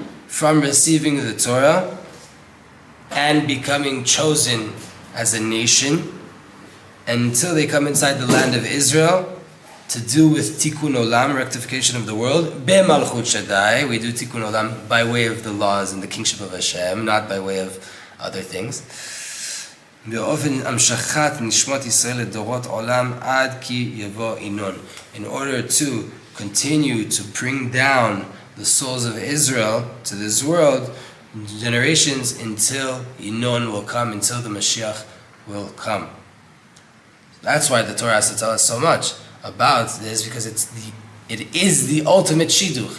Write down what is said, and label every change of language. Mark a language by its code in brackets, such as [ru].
[en] From receiving the Torah and becoming chosen as a nation, until they come inside the land of Israel to do with Tikkun Olam, rectification of the world. Be'malchut Shaddai, we do Tikkun Olam by way of the laws and the kingship of Hashem, not by way of other things. [he] באופן המשכת נשמות ישראל לדורות עולם עד כי יבוא ינון. [en] In order to continue to bring down the souls of Israel to this world, generations, until Yinon will come, until the Mashiach will come. That's why the Torah has to tell us so much about this, because it is the ultimate shidduch.